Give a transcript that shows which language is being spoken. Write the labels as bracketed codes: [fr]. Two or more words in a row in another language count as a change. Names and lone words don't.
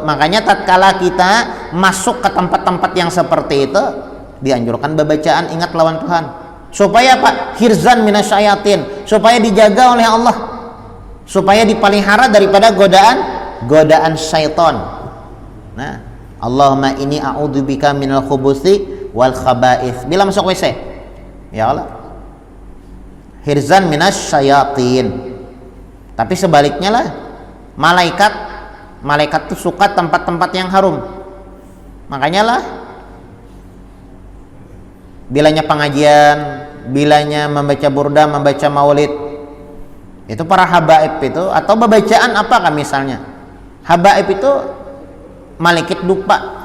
[id] Makanya tatkala kita masuk ke tempat-tempat yang seperti itu dianjurkan bacaan ingat lawan Tuhan. Supaya apa? [ar] حرزا من الشياطين, [id] supaya dijaga oleh Allah, supaya dipelihara daripada godaan syaitan. Nah, [ar] اللهم إني أعوذ بك من الخبث والخبائث. [id] Bila masuk WC, [ar] يا الله، حرزا من الشياطين. [id] Tapi sebaliknya lah, malaikat tuh suka tempat-tempat yang harum. Makanya lah bilanya pengajian, bilanya membaca burda, membaca maulid, itu para habaib itu, atau bacaan apakah misalnya habaib itu malikit dupa.